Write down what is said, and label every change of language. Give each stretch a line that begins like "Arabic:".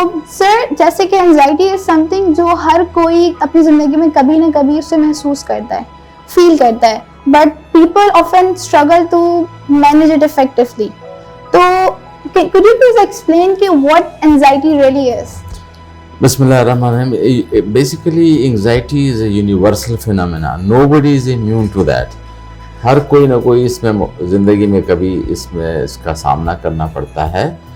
Hindi: Sir, जैसे कि
English: anxiety is something
Hindi: जो हर कोई अपनी ज़िंदगी में कभी ना कभी उसे महसूस करता है, फील करता है,
English: But people often struggle to manage it effectively. तो could you please explain कि what anxiety really is? Bismillahirrahmanirrahim. Basically, anxiety is a universal phenomena. Nobody is immune to that.
Hindi: हर कोई ना कोई इसमें ज़िंदगी में कभी इसका सामना करना पड़ता है.